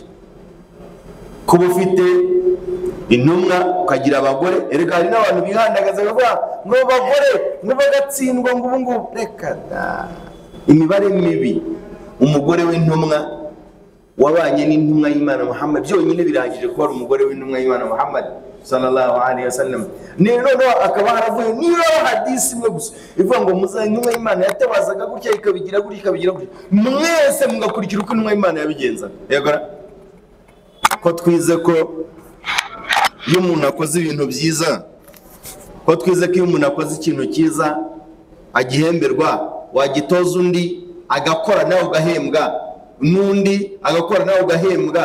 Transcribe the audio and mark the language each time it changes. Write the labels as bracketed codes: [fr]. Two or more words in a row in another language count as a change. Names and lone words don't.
[rw] Kuba ufite intumwa ukagira abagore, erega hari n'abantu bihandagaza bavuga ngo bagore ngo bagatsindwa ngo ubu ngubu. Reka da, imibare mibi. Umugore w'intumwa wabanye n'intumwa y'Imana Muhammad byonyine birangije kuba umugore w'intumwa y'Imana Muhammad [ar] صلى الله عليه وسلم. [rw] None akaba haravuye niba hadisi imwe gusa ivuga ngo muza intumwa y'Imana yatabazaga gutya ikabigira gutya mwese mugakurikira uko intumwa y'Imana yabigenza. Yego, ko twize ko iyo umuntu akoze ibintu byiza, ko twize ko iyo umuntu akoze ikintu cyiza agihemberwa, wagitoza undi agakora nawe ugahembwa, n'undi agakora nawe ugahembwa.